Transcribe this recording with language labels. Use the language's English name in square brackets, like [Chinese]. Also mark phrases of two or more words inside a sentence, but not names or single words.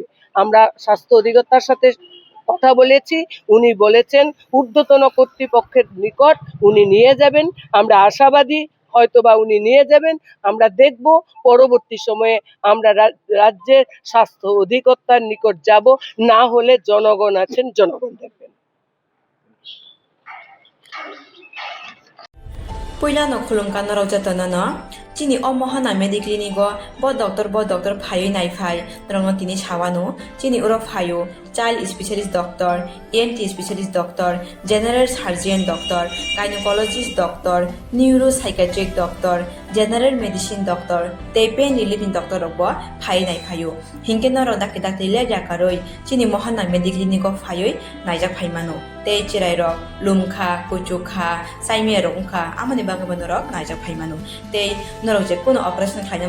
[Bangla] আমরা স্বাস্থ্য অধিকর্তার সাথে কথা বলেছি, উনি বলেছেন ঊর্ধ্বতন কর্তৃপক্ষের নিকট উনি নিয়ে যাবেন। আমরা আশাবাদী হয়তোবা উনি নিয়ে যাবেন। আমরা দেখব পরবর্তী সময়ে আমরা রাজ্যের স্বাস্থ্য অধিকর্তার নিকট যাব, না হলে জনগণ আছেন, জনগণ দেখবেন। [Kok Borok] Puilano khulungkan no rojatana no chini o mohana mediclinic go bo doctor phayo nai phai rongno tini chawano chini uro phayo [English] child specialist doctor, ENT specialist doctor, general surgeon doctor, gynecologist doctor, neuropsychiatric doctor, general medicine doctor, [Kok Borok] tei [English] pain relieving doctor [Kok Borok] bo phai nai phayo hingke no rodak dak tile jakaroi chini mohana mediclinic go phayo naijak phaimano tei chirai rok lumkha kuchukha saimia rok ungkha amani bagabano rok naijak phaimano tei norok je kono operation khlaina